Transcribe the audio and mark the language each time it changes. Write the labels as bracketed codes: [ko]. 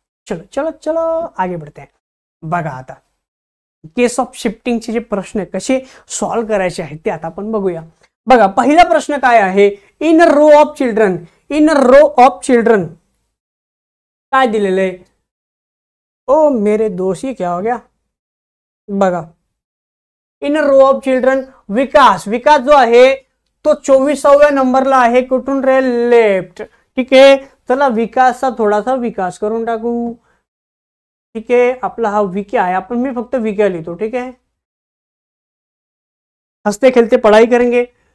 [hi] चलो चलो चलो आगे बढ़ते हैं. [mr] बघा आता केस ऑफ शिफ्टिंगचे जे प्रश्न कसे सॉल्व्ह करायचे आहेत ते आता आपण बघूया. बघा पहिला प्रश्न काय आहे, [en] in a row of children, [mr] in a row of children काय दिलेलं आहे. [hi] ओ मेरे दोस्त ये क्या हो गया. [mr] बघा [en] in a row of children [mr] विकास, विकास जो आहे तो 24व्या नंबरला आहे. कुठून रे, लेफ्ट. ठीक आहे, चला विकासचा थोडासा विकास करून टाकू. ठीक आहे, आपला हा विके आहे, आपण मी फक्त विके लिहितो. ठीक आहे, [hi] हंसते खेळते पढ़ाई करेंगे.